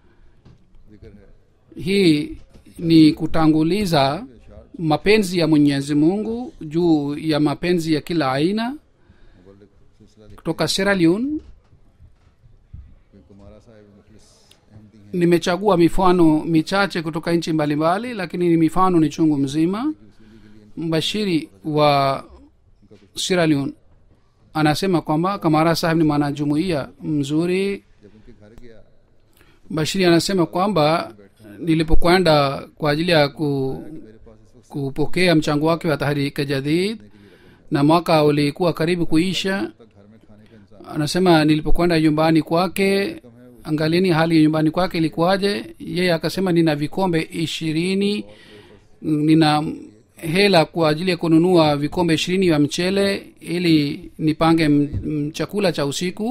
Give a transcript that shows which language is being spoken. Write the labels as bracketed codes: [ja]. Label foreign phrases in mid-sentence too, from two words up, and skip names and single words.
[sw] Hii ni kutanguliza mapenzi ya Mwenyezi Mungu juu ya mapenzi ya kila aina. Kutoka Sierra Leone [ur] کمارا صاحب مخلص احمدی ہیں. [sw] nimechagua mifano michache kutoka nchi mbalimbali, lakini mifano ni chungu mzima. Mbashiri wa Sierra Leone anasema kwamba Kamara sahib ni mwanajumuiya mzuri. [ur] جب ان کے گھر گیا [sw] Bashiri anasema kwamba nilipokwenda kwa ajili ya kupokea mchango wake wa Tahriki Jadid na mwaka ulikuwa karibu kuisha, [ur] گھر میں کھانے کا انتظام [sw] anasema nilipokwenda nyumbani kwake, angalieni hali ya nyumbani kwake ilikuwaje. Yeye akasema nina vikombe 20, nina hela kwa ajili ya kununua vikombe 20 vya mchele ili nipange chakula cha usiku.